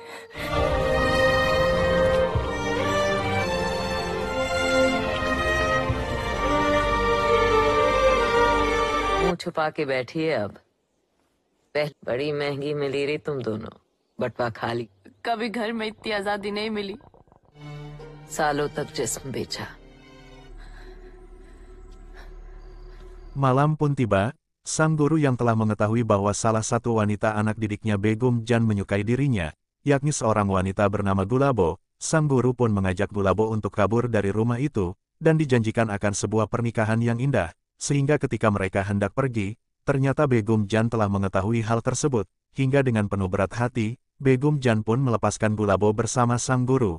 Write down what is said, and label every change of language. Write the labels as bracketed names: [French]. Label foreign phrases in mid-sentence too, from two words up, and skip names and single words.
[Hindi] मुंह छुपा के बैठी है अब। पहले बड़ी महंगी मिली रही तुम दोनों, बटवा खाली। कभी घर में इतनी आजादी नहीं मिली। सालों तक जिस्म बेचा। [Indonesian] Malam pun tiba, sang guru yang telah mengetahui bahwa salah satu wanita anak didiknya Begum Jan menyukai dirinya, yakni seorang wanita bernama Gulabo, sang guru pun mengajak Gulabo untuk kabur dari rumah itu, dan dijanjikan akan sebuah pernikahan yang indah, sehingga ketika mereka hendak pergi, ternyata Begum Jan telah mengetahui hal tersebut, hingga dengan penuh berat hati, Begum Jan pun melepaskan Gulabo bersama sang guru.